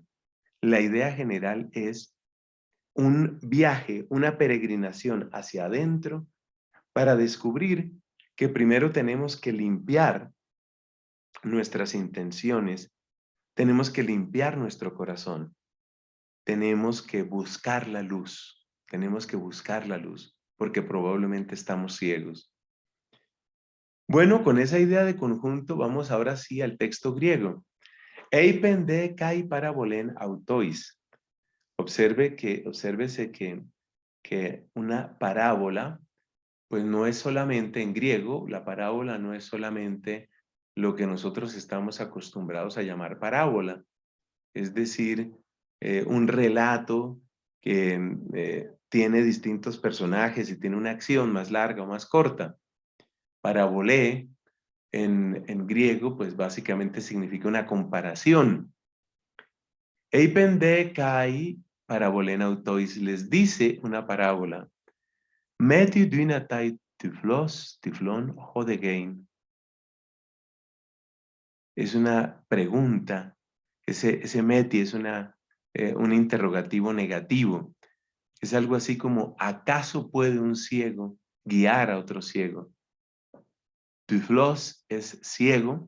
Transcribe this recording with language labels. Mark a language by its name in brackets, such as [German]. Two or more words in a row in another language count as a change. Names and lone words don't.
[Spanish] La idea general es un viaje, una peregrinación hacia adentro para descubrir que primero tenemos que limpiar nuestras intenciones, tenemos que limpiar nuestro corazón, tenemos que buscar la luz, porque probablemente estamos ciegos. Bueno, con esa idea de conjunto vamos ahora sí al texto griego. [Greek] Εἶπεν δὲ καὶ παραβολὴν αὐτοῖς. [Spanish] Obsérvese que una parábola, pues no es solamente en griego, la parábola no es solamente lo que nosotros estamos acostumbrados a llamar parábola, es decir, un relato que tiene distintos personajes y tiene una acción más larga o más corta. Parabolé en griego, pues básicamente significa una comparación. [Greek] Εἶπεν δὲ καὶ παραβολὴν αὐτοῖς, [Spanish] les dice una parábola. [Greek] Μήτι δύναται τυφλὸν ὁδηγεῖν. [Spanish] Es una pregunta. Ese meti es un interrogativo negativo. Es algo así como: ¿acaso puede un ciego guiar a otro ciego? Tiflos es ciego.